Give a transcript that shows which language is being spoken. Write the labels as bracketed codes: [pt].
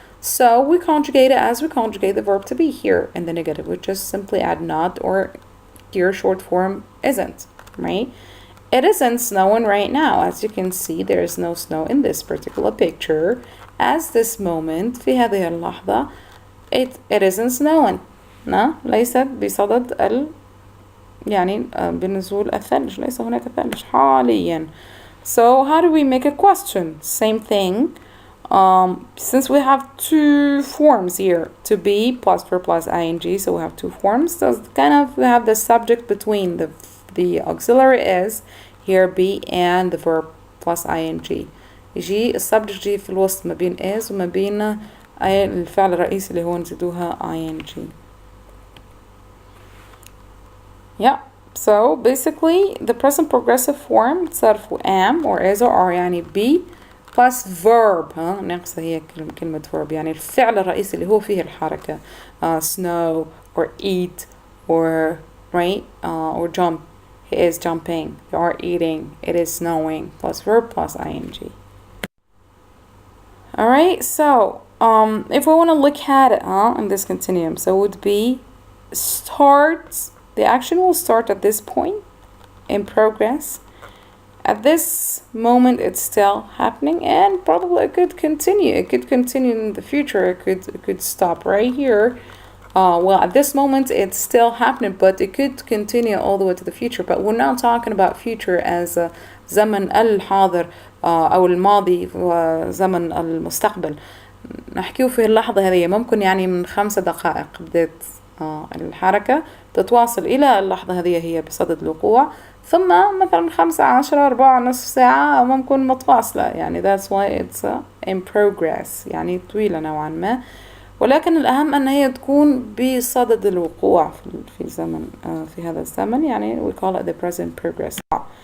[en] So we conjugate it as we conjugate the verb to be here in the negative. We just simply add not, or here short form isn't, right? It isn't snowing right now. As you can see, there is no snow in this particular picture. As this moment [ar] في هذه اللحظة [en] it isn't snowing. [ar] ليست بصدد يعني بنزول الثلج. ليس هناك ثلج حاليا. [en] So how do we make a question? Same thing. Since we have two forms here, to be plus verb plus ing, so we have two forms. So we have the subject between the auxiliary is here be and the verb plus ing. [ar] يجي السبجكت في الوسط ما بين is وما بين الفعل الرئيسي اللي هو نزيدوها ing. [en] Yeah. So basically the present progressive form تصرف am or is or are يعني be plus verb. [ar] ناقصة هي كلمة verb يعني الفعل الرئيسي اللي هو فيه الحركة. [en] Snow or eat or right or jump. He is jumping. They are eating. It is snowing. Plus verb plus ing. Alright, so if we want to look at it in this continuum, so it would be starts. The action will start at this point in progress. At this moment, it's still happening, and probably it could continue. It could continue in the future. It could stop right here. Well, at this moment, it's still happening, but it could continue all the way to the future. But we're not talking about future as [ar] زمن الحاضر أو الماضي وزمن المستقبل. نحكيه في اللحظة هذه ممكن يعني من 5 دقائق بدأت الحركة تتواصل إلى اللحظة هذه هي بصدد الوقوع، ثم مثلا 15 4 نصف ساعة ممكن متواصلة، يعني [en] that's why it's in progress، [ar] يعني طويلة نوعا ما، ولكن الأهم أن هي تكون بصدد الوقوع في زمن في هذا الزمن، يعني [en] we call it the present progress.